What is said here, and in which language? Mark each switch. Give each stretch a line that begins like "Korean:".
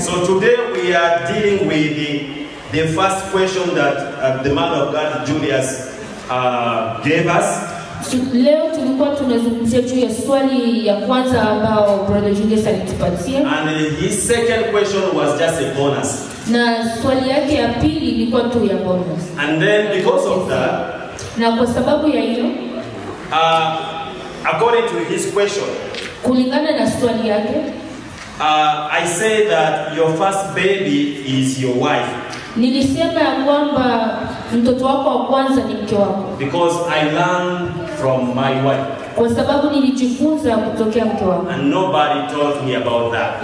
English: So today we are dealing with the first question that the man of God Julius gave us.
Swahili: Leo tulikuwa tunazungumzia juu ya swali ya kwanza ambao brother Julius alitupatia.
English: And his second question was just a bonus.
Swahili: Na swali yake ya pili ilikuwa tu ya bonus.
English: And then because of that,
Swahili: na kwa sababu ya hiyo,
English: according to his question,
Swahili: kulingana na swali yake,
English: I say that your first baby is your wife.
Swahili: Nilisema ya kwamba mtoto wako wa kwanza ni mke wako.
English: Because I learned from my wife.
Swahili: Kwa sababu nilijifunza kutokea mke wangu.
English: And nobody told me about that.